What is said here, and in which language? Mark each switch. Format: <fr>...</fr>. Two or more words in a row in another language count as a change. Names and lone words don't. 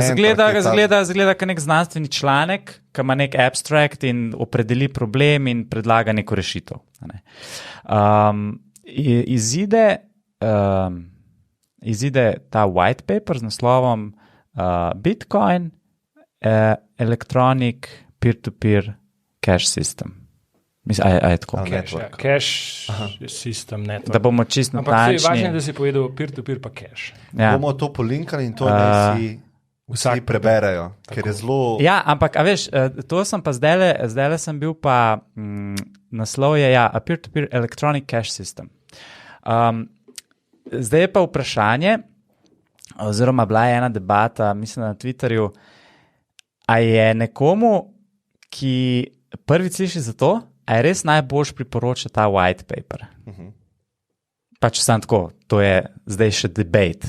<sl>Zgleda kot nek znanstveni članek, ki ima nek abstract in opredeli problem in predlaga neko rešitev. Izide ta</sl> <en>white paper</en> <sl>z naslovom Bitcoin Electronic Peer-to-Peer Cash System. Mislim, a je tako?</sl> <en>Cash system network.</en> <sl>Da bomo čisto natančni. Ampak važno je, da si povedal peer-to-peer pa cash. Ja. Bomo to polinkali in to vsi preberajo, ker je zelo... Ja, ampak, a veš, to sem pa zdajle sem bil pa, naslov je, ja,</sl> <en>a peer-to-peer electronic cash system.</en> <sl>Zdaj je pa vprašanje, oziroma bila je ena debata, mislim na Twitterju, a je nekomu, ki prvi sliši za to, a je res najboljš priporoča ta</sl> <en>white paper.</en> <sl>Pač sam tako, to je zdaj še debate.</sl>